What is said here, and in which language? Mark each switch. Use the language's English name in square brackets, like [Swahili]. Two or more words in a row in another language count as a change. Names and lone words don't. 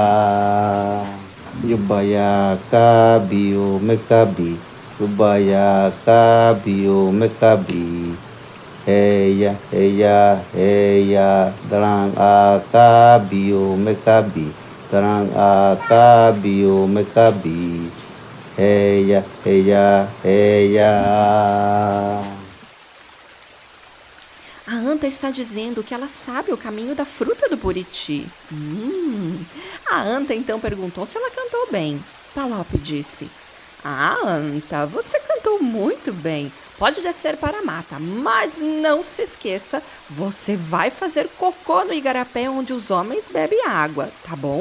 [Portuguese] Yubaya kabio mekabi, Yubaya kabio mekabi. Heya, heya, heya, dalang akabio mekabi, dalang akabio mekabi. Heya, heya, heya. "A anta está dizendo que ela sabe o caminho da fruta do buriti." A anta então perguntou se ela cantou bem. Palop disse: "Ah, anta, você cantou muito bem, Pode descer para a mata, mas não se esqueça, você vai fazer cocô no igarapé onde os homens bebem água, tá bom?